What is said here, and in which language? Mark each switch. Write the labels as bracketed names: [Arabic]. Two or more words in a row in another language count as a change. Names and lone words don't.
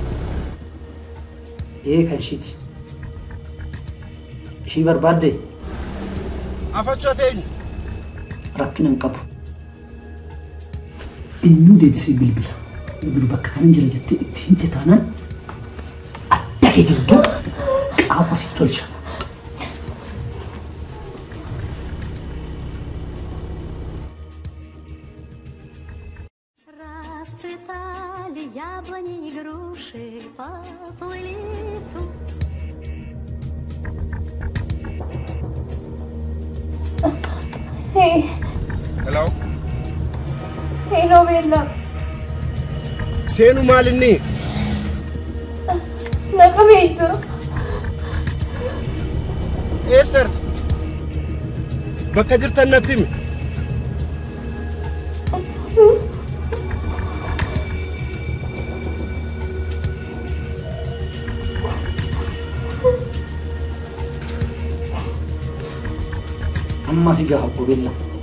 [Oromo] Kan ishiiti. Ishii barbaadde? Afachoo ta'in. Rakkina hin qabu. Eenyu deebisee bilbila. Bilbilu bakka kana jira jettee itti himte taanaan adda kee gidduu qaama si tolcha. [Russian] Расцветали яблони и груши, поплыли [Oromo] Hey. Hello. Hey, no Beellam. Seenu maalinni? Naqamee jira. Eessarta? Bakka jirtan natti himi. Amma si gaha Obbo Beellam.